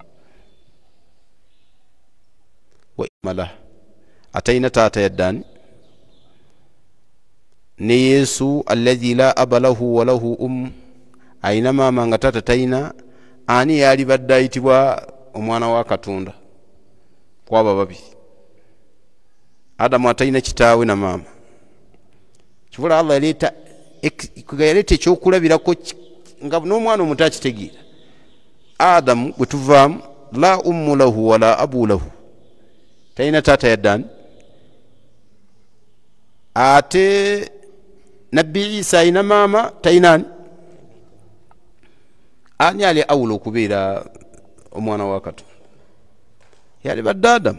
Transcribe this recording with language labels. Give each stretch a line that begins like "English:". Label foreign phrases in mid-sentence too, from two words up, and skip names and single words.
Ganda: Wa imala atayina taata yaddaani ne Yesu
Arabic: alladhi la aba lahu
Ganda: wa lahu ayina maama nga taata tayina, ani yali badde ayitibwa omwana wa Katonda kwaba babiri. Adamu atayina kitaawe na maama, kivula Allah yaleeta ekyokulabirako nga n'omwana omuto akitegeera.
Arabic: Adamu
Ganda: bwe tuvaamu
Arabic: la ummu lahu wala abu lahu,
Ganda: tayina taata yaddaani. Ate Nabbi Isa ayina maama tayinaani. Ani ali awula okubeera omwana wa Katonda? Yali badde Adamu.